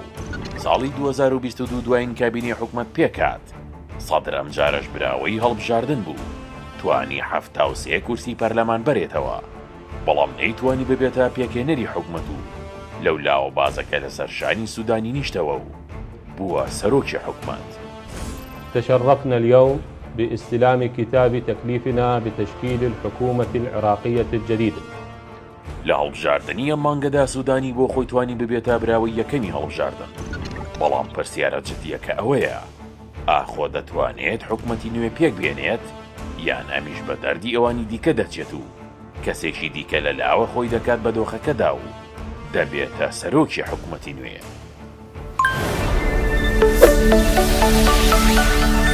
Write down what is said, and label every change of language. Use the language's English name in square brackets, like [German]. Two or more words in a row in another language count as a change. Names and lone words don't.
[Central Kurdish] ساڵی 2022 دوایین کابینی حکومەت پێکات. سەدر ئەم جارەش براوەی هەڵبژاردن بوو، توانی 73 کورسی پەرلەمان بەرێتەوە، بەڵام نەیتوانی ببێتە پێکهێنەری حکومەت و لەولاوە بازەکە لەسەر شانی سوودانی نیشتەوە و بووە سەرۆکی حکومەت. [Arabic] تشرفنا اليوم باستلام كتاب تكليفنا بتشكيل الحكومة العراقية الجديدة. [Central Kurdish] لە هەڵبژاردننی ئەم مانگەدا سوودانی بۆ خۆی توانی ببێتە براوی یەکەمی هەڵبژاردن، بەڵام پرسیارە جددیەکە ئەوەیە ئاخۆ دەتوانێت حکومەتی نوێ پێک بێنێت یان ئەمیش بە دەردی ئەوانی دیکە دەچێت و کەسێکی دیکە لە لاوە خۆی دەکات بە دۆخەکەدا و دەبێتە سەرۆکی حکومەتی نوێ.